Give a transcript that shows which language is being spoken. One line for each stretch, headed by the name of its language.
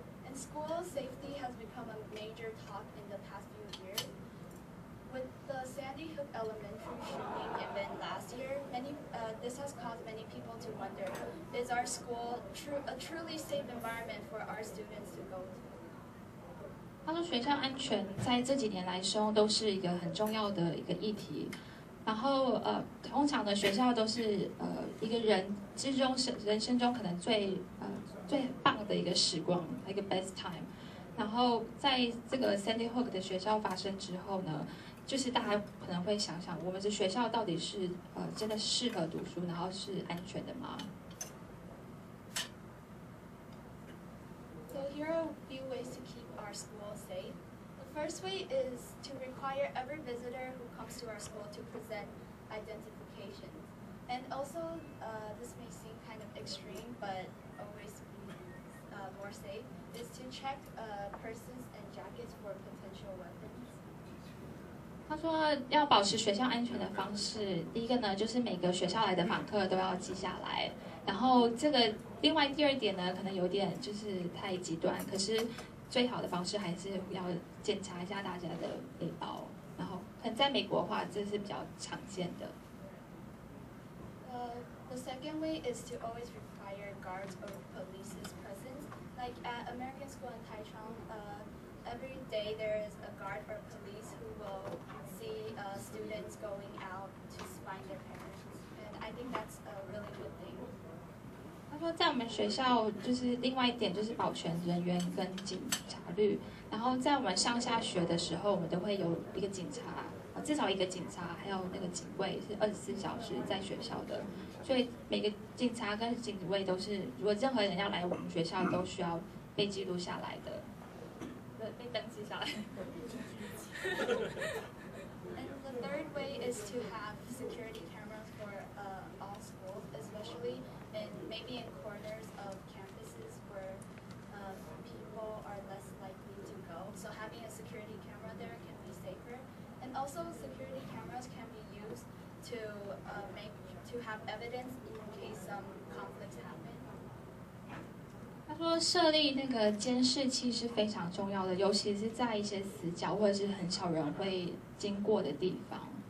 English: And school safety has become a major talk in the past few years. With the Sandy Hook Elementary shooting event last year, this has caused many people to wonder: is our school a truly safe environment for our students to go to?
Chinese: 他说，学校安全在这几年来说都是一个很重要的一个议题。然后通常的学校都是一个人之中人生中可能最棒的一个时光，一个
English: best time。
Chinese: 然后在这个 Sandy Hook 的学校发生之后呢，就是大家可能会想想，我们的学校到底是真的适合读书，然后是安全的吗？
English: So here are a few ways to keep our school safe. The first way is to require every visitor who comes to our school to present identification. And also, this may seem kind of extreme, but always be more safe, is to check persons and jackets for potential weapons.
Chinese: 他说，要保持学校安全的方式，第一个呢，就是每个学校来的访客都要记下来。然后另外第二点呢，可能有点就是太极端，可是最好的方式还是要检查一下大家的背包。然后，可能在美国的话，这是比较常见的。
English: The second way is to always require guards or police's presence. Like at American school in Taichung, every day there is a guard or police who will see students going out to find their parents. And I think that's a really good thing.
Chinese: 他说，在我们学校就是另外一点就是保全人员跟警察率。然后在我们上下学的时候，我们都会有一个警察，至少一个警察，还有那个警卫是24小时在学校的。所以每个警察跟警卫都是，如果任何人要来我们学校，都需要被记录下来的，被登记下来。
English: And the third way is to have security cameras for all schools, especially maybe in corners of campuses where people are less likely to go. So having a security camera there can be safer. And also security cameras can be used to have evidence in case some conflicts happen.
Chinese: 他说，设立那个监视器是非常重要的，尤其是在一些死角或者是很少人会经过的地方。